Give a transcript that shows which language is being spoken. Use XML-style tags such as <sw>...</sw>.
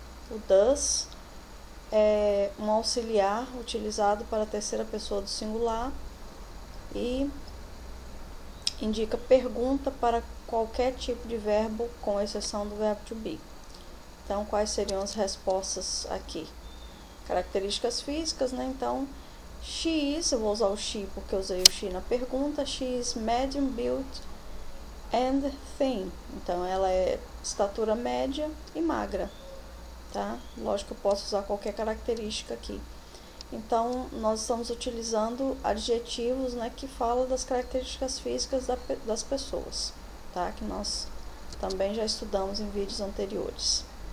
<pt>O does é um auxiliar utilizado para a terceira pessoa do singular e indica pergunta para qualquer tipo de verbo, com exceção do verbo to be. Então, quais seriam as respostas aqui? Características físicas, né? Então, she is, eu vou usar o she porque eu usei o she na pergunta,</pt> <en>she is medium built and thin.</en> <pt>Então, ela é estatura média e magra, tá? Lógico que eu posso usar qualquer característica aqui. Então, nós estamos utilizando adjetivos, né, que falam das características físicas das pessoas, tá? Que nós também já estudamos em vídeos anteriores.</pt>